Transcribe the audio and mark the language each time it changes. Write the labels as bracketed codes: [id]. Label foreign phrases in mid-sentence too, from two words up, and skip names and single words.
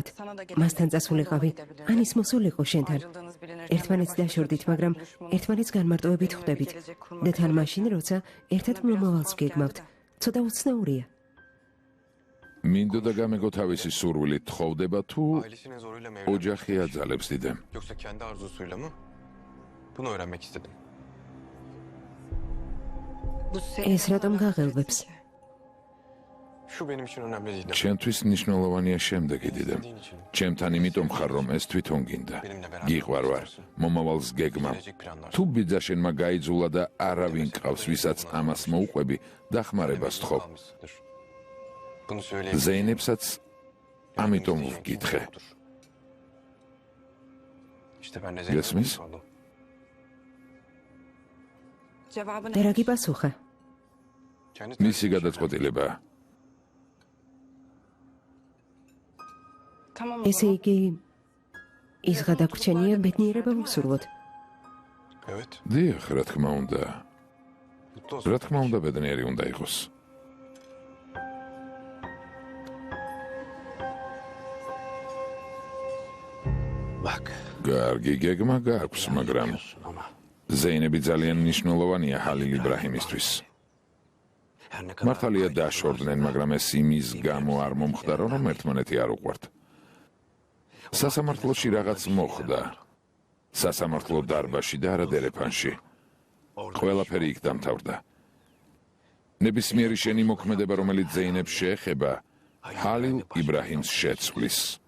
[ka] მასთან წასულიყავი, ან ის მოსულიყო შენთან. ერთმანეთს დაშორდით, მაგრამ ერთმანეთს განმარტოებით ხვდებით. და თან მაშინ, როცა ერთად მომავალს გეგმავთ, ცოტა უცნაურია. მინდოდა გამეგო თავისი სურვილი თხოვდება თუ ოჯახი აძალებს დიდემ. [tr] Yoksa kendi arzusuyla mı? Bunu öğrenmek istedim. [ka] ეს რატომ გაღელვებს? [tr] Şu benim için önemli değil. [ka] ჩემთვის მნიშვნელოვანია შემდეგი დიდემ. ჩემთან იმიტომ ხარ, რომ ეს თვითონ გინდა. გიყვარ ვარ, მომავალს გეგმავ. თუ ბიძაშენმა გაიძულა და არავინ ყავს, ვისაც ამას მოუყვები, დახმარებას თხოვ. [tr] Bunu söyle. [ka] ზეინებსაც ამიტომ ვკითხე. [tr] İşte ben de Resmis? sordum. [ka] და რა გიპასუხა? [tr] Kendi [ka] მისი გადაწყვეტილება. ესე იგი, ის გადაგვრჩენია ბედნიერება ვუსურვოთ. [tr] Evet. [ka] დიახ, რა თქმა უნდა. [tr] Mutlu olsun. [ka] რა თქმა უნდა, ბედნიერი უნდა იყოს. [tr] Bak. [ka] კარგი გეგმა გაქვს, მაგრამ [tr] Ama [ka] ზეინები ძალიან მნიშვნელოვანია ჰალილ იბრაჰიმისთვის. [tr] her ne kadar [ka] მართალია დაშორდნენ, მაგრამ ეს იმის გამო არ მომხდარა, რომ ერთმანეთი არ უყვართ. სასამართლოში რაღაც მოხდა. სასამართლო დარბაზში და არა დერეფანში. ყველაფერი იქ დამთავრდა. ნებისმიერი შენი მოქმედება, რომელიც ზეინებს შეეხება, ჰალილ იბრაჰიმს შეცვლის.